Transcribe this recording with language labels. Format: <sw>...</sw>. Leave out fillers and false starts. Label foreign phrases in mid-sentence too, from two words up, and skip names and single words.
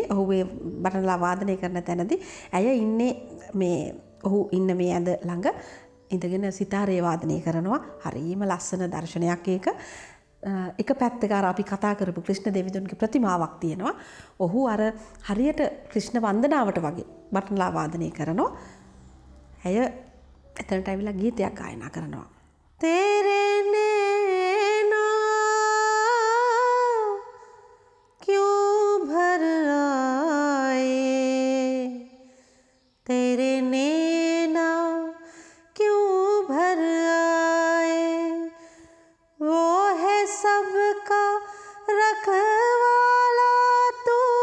<si>ඔහු මේ බටනලා වාදනය කරන තැනදී ඇය ඉන්නේ මේ ඔහු ඉන්න මේ ඇඳ ළඟ ඉඳගෙන සිතාරේ වාදනය කරනවා. හරිම ලස්සන දර්ශනයක් ඒක. එක පැත්තක අර අපි කතා කරපු ක්‍රිෂ්ණ දෙවිඳුන්ගේ ප්‍රතිමාවක් තියෙනවා. ඔහු අර හරියට ක්‍රිෂ්ණ වන්දනාවට වගේ බටනලා වාදනය කරනවා. ඇය එතනට ඇවිල්ලා ගීතයක් ගායනා කරනවා.</si> <hi>तेरे नैना क्यों भर आए तेरे नैना क्यों भर आए वो है सबका रखवाला तू</hi>